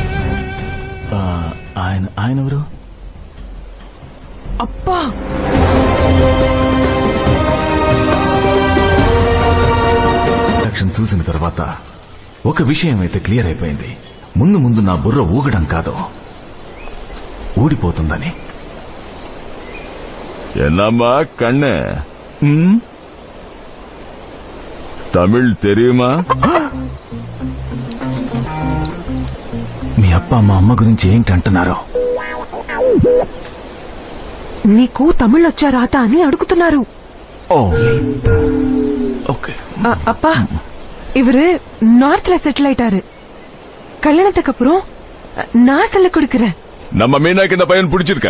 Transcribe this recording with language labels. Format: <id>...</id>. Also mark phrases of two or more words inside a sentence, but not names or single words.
<te>ఆయన ఎవరు? అబ్బా, యాక్షన్ చూసిన తర్వాత ఒక విషయం అయితే క్లియర్ అయిపోయింది. ముందు ముందు నా బుర్ర ఊగడం కాదు, ఊడిపోతుందని.</te> <ta>என்னம்மா கண்ணு தமிழ் தெரியுமா?</ta> <te>మీ అప్ప మా అమ్మ గురించి ఏంటంటున్నారో? నీకు తమిళ్ వచ్చా రాత అని అడుగుతున్నారు. ఓ ఓకే.</te> <ta>அப்பா இவரு நார்த்ல செட்டில் ஆயிட்டாரு. கல்யாணத்துக்கு அப்புறம் நான் சொல்ல கொடுக்கறேன். நம்ம மீனாக்கு இந்த பையன் பிடிச்சிருக்கா?</ta>